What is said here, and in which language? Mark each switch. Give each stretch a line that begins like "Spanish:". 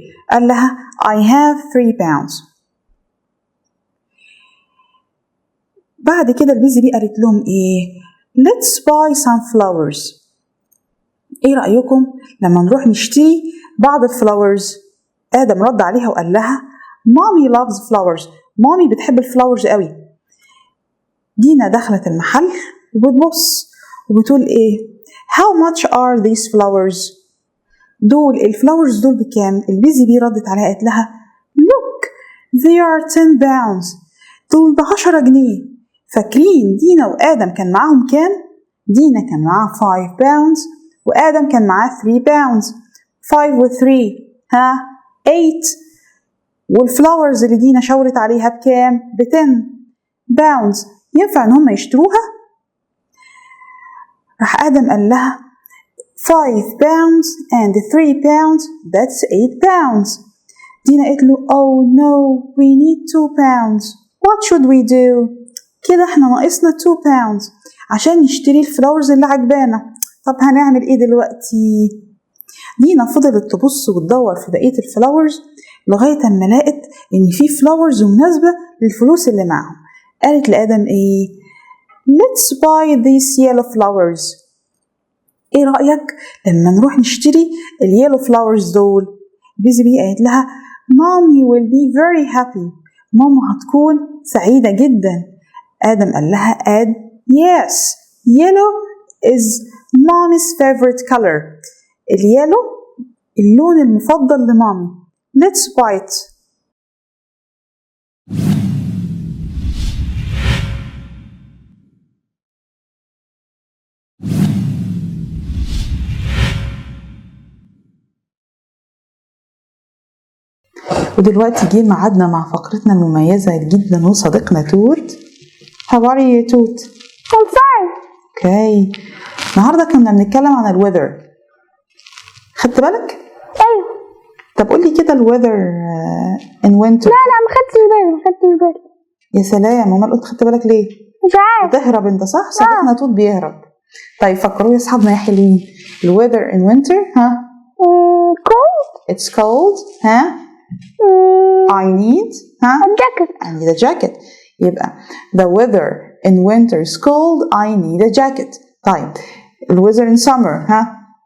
Arabic: قال لها
English: I have 3 pounds.
Arabic: بعد كده البيزي بي قالت لهم ايه؟
English: Let's buy some flowers.
Arabic: ايه رأيكم لما نروح نشتري بعض الفلاورز؟ آدم رد عليها وقال لها
English: Mommy loves flowers.
Arabic: مامي بتحب الفلاورز قوي. دينا دخلت المحل وبتبص وبتقول ايه؟
English: How much are these flowers؟
Arabic: دول الفلاورز دول بكام؟ البيزي بي ردت عليها قالت لها
English: Look they are 10 pounds.
Arabic: دول ب10 جنيه. فاكرين دينا وآدم كان معاهم كام؟ دينا كان معاها 5 pounds وآدم كان معاه 3 pounds. 5 و 3 ها 8. والفلاورز اللي دينا شاورت عليها بكام؟ ب10 pounds. ينفع ان هم يشتروها؟ راح آدم قال لها
English: 5 pounds and 3 pounds that's 8 pounds.
Arabic: دينا قالت له
English: oh no we need 2 pounds. what should we do؟
Arabic: كده احنا ناقصنا 2 pounds عشان نشتري الفلاورز اللي عجبانا. طب هنعمل ايه دلوقتي؟ دينا فضلت تبص وتدور في بقية الفلاورز لغاية اما لقت ان في فلاورز مناسبة للفلوس اللي معهم. قالت لآدم ايه؟
English: Let's buy these yellow flowers.
Arabic: ايه رأيك لما نروح نشتري اليلو فلاورز دول؟ بيزي بي قالت لها
English: Mommy will be very happy.
Arabic: ماما هتكون سعيدة جدا. آدم قال لها
English: yes yellow is mommy's favorite color.
Arabic: اليلو اللون المفضل لمامي.
English: let's buy it.
Arabic: ودلوقتي جه ميعادنا مع فقرتنا المميزة جدا وصديقنا توت.
English: How are you توت؟ I'm fine. Okay.
Arabic: النهارده كنا بنتكلم عن الweather. خدت بالك؟ ايوه. طب قولي كده الweather
English: in winter.
Arabic: لا ما خدتش بالي. يا سلام، امال قلت خدت بالك ليه؟ مش عارف. بتهرب انت صح؟ صديقنا توت بيهرب. طيب فكروا يا اصحابنا يا حلوين.
English: الweather in winter ها؟ cold. It's cold ها؟ I need ها؟ a jacket. I need a jacket.
Arabic: يبقى
English: the weather in winter is cold. I need a jacket. طيب الweather in summer ها؟